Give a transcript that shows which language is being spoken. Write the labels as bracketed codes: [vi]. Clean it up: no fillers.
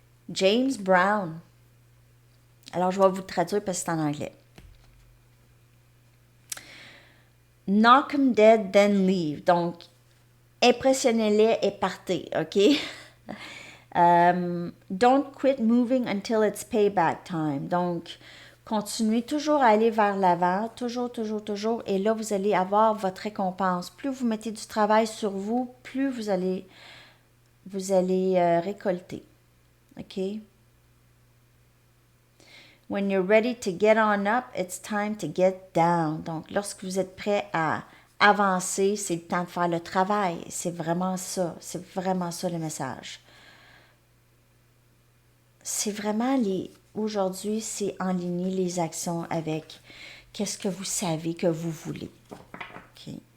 [fr] James Brown. Alors, je vais vous traduire parce que c'est en anglais. [en] Knock 'em dead, then leave. [fr] Donc, impressionnez-les et partez, OK? [en] Don't quit moving until it's payback time. [fr] Donc, continuez toujours à aller vers l'avant, toujours, toujours, toujours. Et là, vous allez avoir votre récompense. Plus vous mettez du travail sur vous, plus vous allez récolter. OK? [en] When you're ready to get on up, it's time to get down. [fr] Donc, lorsque vous êtes prêt à avancer, c'est le temps de faire le travail. C'est vraiment ça. C'est vraiment ça le message. C'est vraiment aujourd'hui, c'est enligner les actions avec qu'est-ce que vous savez que vous voulez. OK.